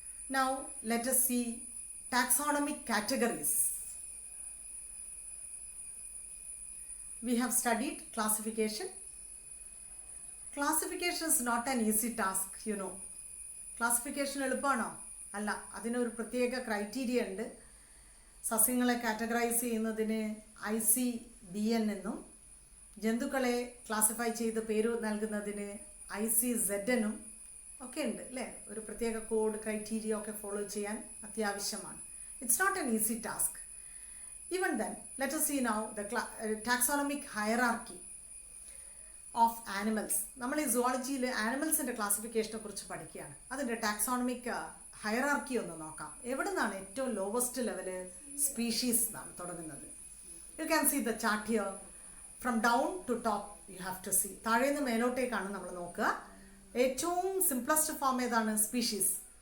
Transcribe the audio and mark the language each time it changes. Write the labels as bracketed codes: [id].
[en] Now let us see taxonomic categories. We have studied classification. Classification is not an easy task, you know. [ml] Classification എളുപ്പമാണോ? അല്ല, അതിനൊരു പ്രത്യേക criteria ഉണ്ട്. സസ്യങ്ങളെ categorise ചെയ്യുന്നതിന് ICBN എന്നും ജന്തുക്കളെ classify ചെയ്ത് പേര് നൽകുന്നതിന് ICZN ഒക്കെ ഉണ്ട് അല്ലേ? ഒരു പ്രത്യേക കോഡ് ക്രൈറ്റീരിയ ഒക്കെ ഫോളോ ചെയ്യാൻ അത്യാവശ്യമാണ്. [en] It's not an easy task. Even then let us see now the taxonomic hierarchy of animals. [ml] നമ്മൾ ഈ സുവോളജിയിൽ ആനിമൽസിൻ്റെ ക്ലാസിഫിക്കേഷനെ കുറിച്ച് പഠിക്കുകയാണ്. അതിൻ്റെ ടാക്സോണമിക് ഹയറാർക്കി ഒന്ന് നോക്കാം. എവിടെ നിന്നാണ് ഏറ്റവും ലോവസ്റ്റ് ലെവല്? സ്പീഷീസ് എന്നാണ് തുടങ്ങുന്നത്. [en] You can see the chart here. From down to top you have to see. [ml] താഴേന്ന് മേലോട്ടേക്കാണ് നമ്മൾ നോക്കുക. ഏറ്റവും സിംപ്ലസ്റ്റ് ഫോം ഏതാണ്? സ്പീഷീസ്.